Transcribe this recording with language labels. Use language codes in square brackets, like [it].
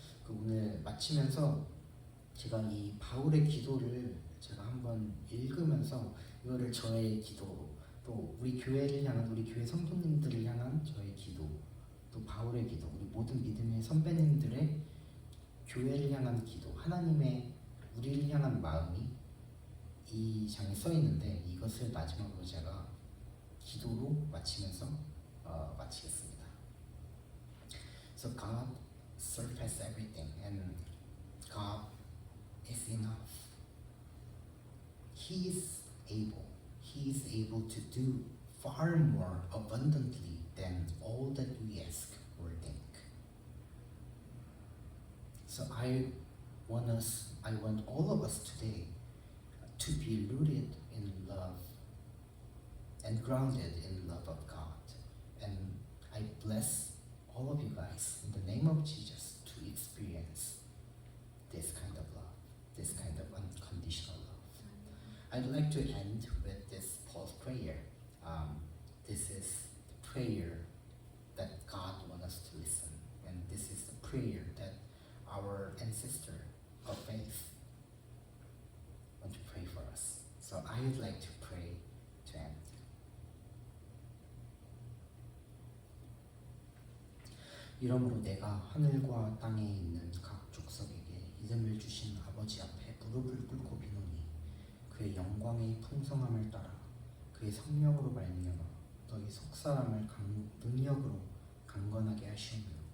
[ko] 오늘 마치면서 제가 이 바울의 기도를 제가 한번 읽으면서 이거를 저의 기도, 또 우리 교회를 향한, 우리 교회 성도님들을 향한 저의 기도, 또 바울의 기도, 우리 모든 믿음의 선배님들의 교회를 향한 기도, 하나님의 우리를 향한 마음이 이 장에 써 있는데 이것을 마지막으로 제가 기도로 마치면서 마치겠습니다. [en] So God surpass everything and God is enough. He is able to do far more abundantly than all that we ask or think. So I want all of us today to be rooted in love and grounded in love of God. And I bless all of you guys in the name of Jesus to experience this kind of love, this kind of unconditional love. I'd like to end with this Paul's prayer. This is the prayer that God wants us to listen, and this is the prayer that our ancestor of faith want to pray for us. So I would like to pray to end. [ko] 이러므로 내가 하늘과 땅에 있는 각 족속에게 이름을 주신 아버지 앞에 무릎을 꿇고 비노니 그의 영광의 풍성함을 따라 그의 성령으로 말미암아 너희 속사람을 능력으로 강건하게 하시오며